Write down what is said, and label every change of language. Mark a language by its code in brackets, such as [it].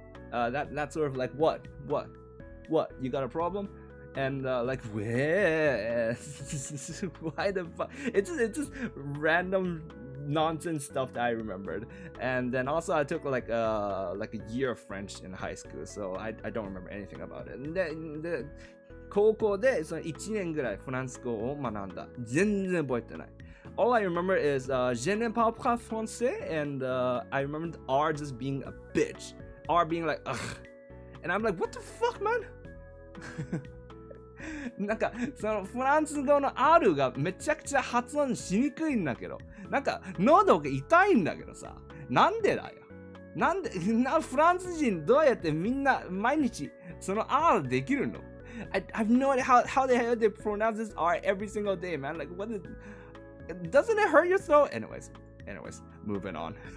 [en] That's sort of like what? You got a problem? And like where? Why the fuck? It's just random nonsense stuff that I remembered. And then also I took like a year of French in high school, so I don't remember anything about it. [ja] で高校でその1年ぐらいフランス語を学んだ。全然覚えてない。 [en] All I remember is [fr] je ne parle pas français, [en] and I remember R just being a bitch. R being like, ugh. And I'm like, what the fuck, man? [ja] なんかそのフランス語の R がめちゃくちゃ発音しにくいんだけど、なんか喉が痛いんだけどさ、なんでだよ。なんでフランス人どうやってみんな毎日その R できるの？ [en] I have no idea how the hell they pronounce this R every single day, man. Like, what is... Doesn't it hurt your throat? Anyways, moving on.